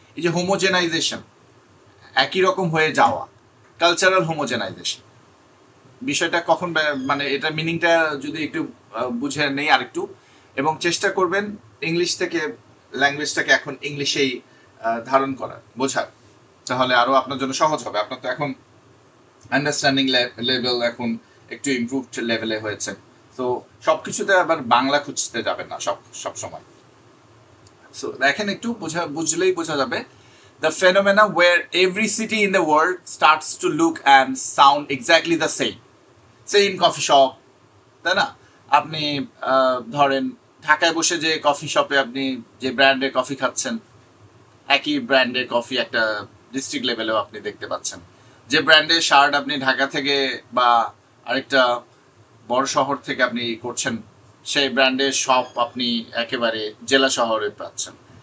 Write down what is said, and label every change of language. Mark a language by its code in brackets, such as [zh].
[bn] এই যে হোমোজেনাইজেশন, একই রকম হয়ে যাওয়া, কালচারাল হোমোজেনাইজেশন বিষয়টা কখন মানে এটা মিনিংটা যদি একটু বুঝে নেই আরেকটু, এবং চেষ্টা করবেন ইংলিশ থেকে ল্যাঙ্গুয়েজটাকে এখন ইংলিশেই ধারণ করার, বোঝার, তাহলে আরো আপনার জন্য সহজ হবে। আপনার তো এখন আন্ডারস্ট্যান্ডিং লেভেল এখন একটু ইমপ্রুভড লেভেলে হয়েছে, তো সবকিছুতে আবার বাংলা খুঁজতে যাবেন না সব সময়। সো দেখেন একটু বুঝলেই বোঝা যাবে, [en] the phenomena where every city in the world starts to look and sound exactly the same coffee shop, [bn] তাই না? আপনি ধরেন ঢাকায় বসে যে কফি শপে আপনি যে ব্র্যান্ডের কফি খাচ্ছেন, একই ব্র্যান্ডের কফি একটা ডিস্ট্রিক্ট লেভেলেও আপনি দেখতে পাচ্ছেন। যে ব্র্যান্ডের শার্ট আপনি ঢাকা থেকে বা আরেকটা বড় শহর থেকে আপনি করছেন, সেই ব্র্যান্ডের শপ আপনি একেবারে জেলা শহরে পাচ্ছেন।